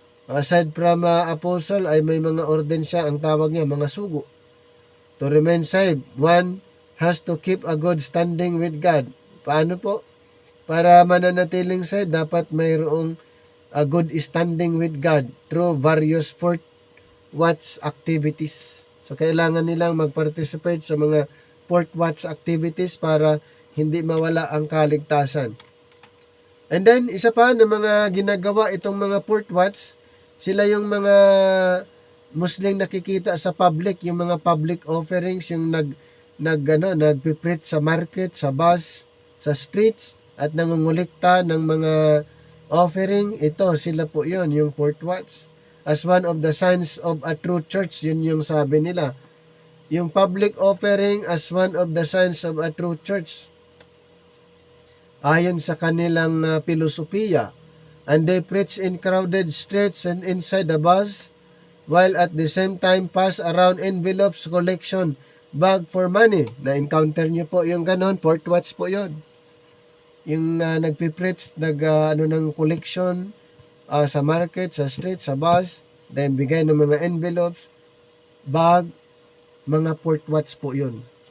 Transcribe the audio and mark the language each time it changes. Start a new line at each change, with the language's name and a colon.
English: Aside from apostle
Filipino: ay may mga ordained siya, ang tawag niya mga sugo.
English: To remain saved, one has to keep a good standing with God.
Filipino: Paano po? Para mananatiling saved, dapat mayroong
English: a good standing with God through various Fort Watts activities.
Filipino: So, kailangan nilang mag-participate sa mga Fort Watts activities para hindi mawala ang kaligtasan. And then, isa pa na mga ginagawa itong mga Fort Watts, sila yung mga Muslim nakikita sa public, yung mga public offerings, yung nagpipreach sa market, sa bus, sa streets, at nangungulikta ng mga offering. Ito, sila po yon, yung Fort Watts.
English: As one of the signs of a true church,
Filipino: yun yung sabi nila.
English: Yung public offering as one of the signs of a true church.
Filipino: Ayon sa kanilang filosofiya.
English: And they preach in crowded streets and inside the bus, while at the same time pass around envelopes, collection bag for money.
Filipino: Na-encounter nyo po yung ganon, Fort Watts po yon. Yung nagpipreach, ng collection sa market, sa street, sa bus, then bigay ng mga envelopes, bag, mga Fort Watts po yon.